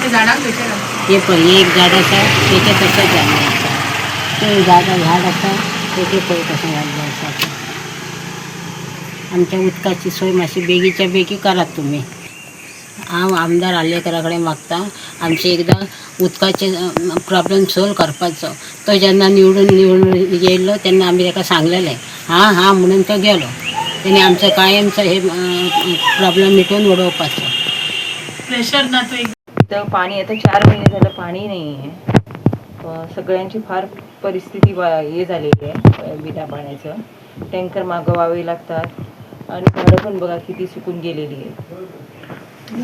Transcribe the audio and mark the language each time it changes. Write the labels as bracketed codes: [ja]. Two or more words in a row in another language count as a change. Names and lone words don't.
[kok] हे पळय एक झाड आसा तेचें तशेंच जाल्लें आसा, तें झाड आसा तेचें पळय कशें जाल्लें आसा। आमच्या उदकाची सोय मातशी बेगीच्या बेगी करात तुमी। हांव आमदार आल्लेकरा कडेन मागतां आमचे एकदां उदकाचे [en] problem solve [kok] करपाचो। तो जेन्ना निवडून येयल्लो तेन्ना आमी ताका सांगलेलें, हां म्हणून तो गेलो। [mr] त्याने आमचं कायमचं हे प्रॉब्लेम मिटवून उडवपाचं. इथं पाणी आता 4 महिने झालं पाणी नाही आहे. सगळ्यांची फार परिस्थिती हे झालेली आहे बिना पाण्याचं. टँकर मागवावे लागतात आणि झाडं पण बघा किती सुकून गेलेली आहे.